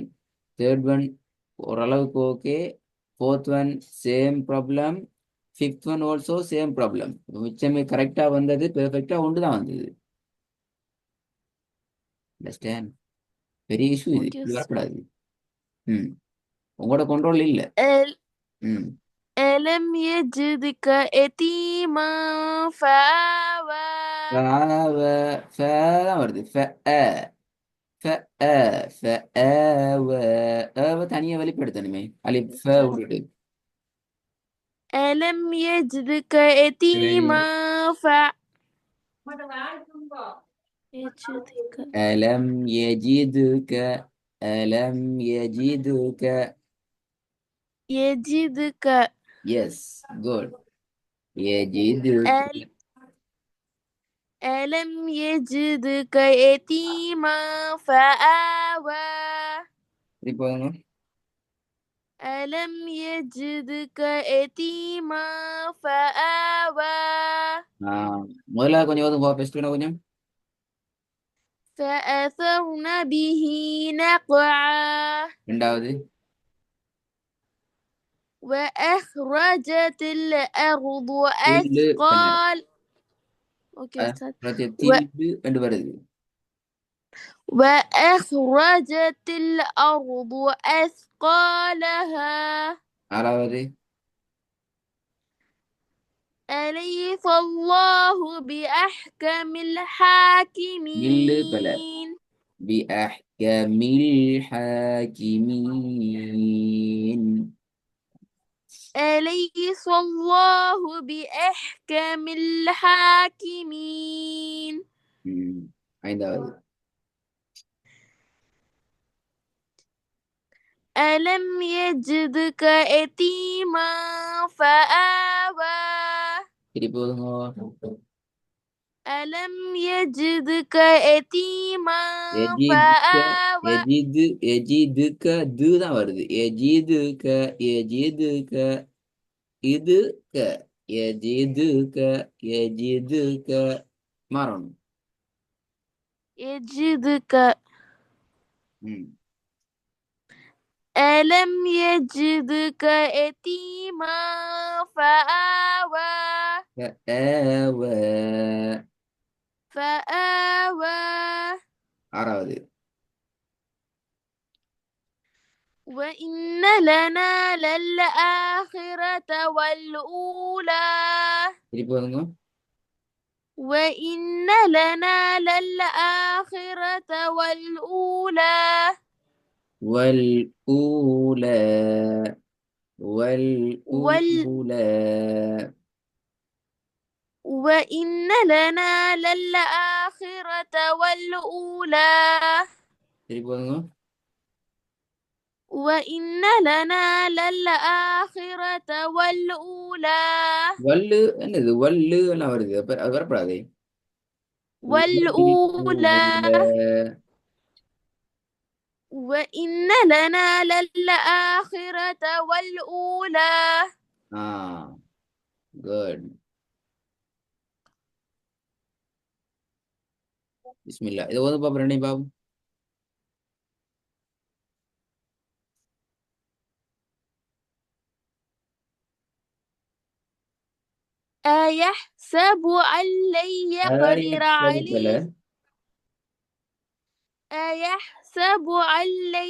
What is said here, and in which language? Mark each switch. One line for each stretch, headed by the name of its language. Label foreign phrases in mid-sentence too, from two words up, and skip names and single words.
English: third one ஓரளவுக்கு ஓகே. fourth one same problem. fifth one also same problem.
Tamil: மிச்சமே கரெக்டா வந்தது, பெர்ஃபெக்டா ஒன்று தான் வந்தது. அண்டர்ஸ்டாண்ட்? பெரிய இஷ்யூ இது, ஓகே இப்படி உஸ்தாத். வரக்கூடாது. ம். உங்களோட கண்ட்ரோல் இல்ல.
Arabic: أل
Tamil: ம்.
Arabic: ألم يجدك يتيما فآوى.
Tamil: ஃப தான் வருது. ஃப ஃப வ தனியா வெளிப்படுத்தணுமே, அலிஃப் ஃப
Arabic: أستاذ
Tamil: விட்டுட்டு.
Arabic: ألم يجدك
Tamil: சரி.
Arabic: يتيما يجدك ألم يجدك ألم يجدك يجدك
English: yes good يجدك.
Arabic: أل ألم يجدك يتيما فآوى.
Tamil: இப்போ
Arabic: ألم يجدك يتيما فآوى.
Tamil: முதல்ல கொஞ்சம் ஓதுங்க, ஃபர்ஸ்ட் கொஞ்சம்.
Arabic: فأثرن به نقعا.
Tamil: ரெண்டாவது.
Arabic: وأخرجت الأرض
Tamil: தில்லு என்ன?
Arabic: أثقال. أوكي أستاذ.
Tamil: தில்லு என்று வருது.
Arabic: وأخرجت الأرض أثقالها.
Tamil: ஆறாவது.
Arabic: أليس الله بأحكم
Tamil: மில்லு பல.
Arabic: الحاكمين. بأحكم الحاكمين. أليس الله بأحكم الحاكمين.
Tamil: ஐந்தாவது.
Arabic: ألم يجدك يتيما فآوى.
Tamil: திருப்பி ஓதுங்க.
Arabic: ألم يجدك يتيما எஜிதுக்க فآوى.
Tamil: எஜிதுக்க து தான் வருது.
Arabic: يجدك يجدك يدك يجدك يجدك மாறணும். يجدك.
Tamil: ம்.
Arabic: ألم يجدك يتيما فآوى.
Tamil: ஏவ.
Arabic: فآوى.
Tamil: ஆறாவது.
Arabic: وإن لنا للآخرة والأولى.
Tamil: திருப்பி ஓதுங்க.
Arabic: وإن لنا للآخرة والأولى. والأولى وال والأولى. وإن لنا للآخرة والأولى.
Tamil: திருப்பி ஓதுங்க.
Arabic: وإن لنا للآخرة والأولى.
Tamil: வல்லு என்னது? வல்லு எல்லாம் வருது, அப்ப அது வரப்படாதே.
Arabic: والأولى. والأولى. وإن لنا للآخرة والأولى.
Tamil: குட். பிஸ்மில்லா. இது ஓது பாப்போம், ரெண்டையும் பாப்போம்.
Arabic: أيحسب أن لن يقدر عليه. أيحسب أن لن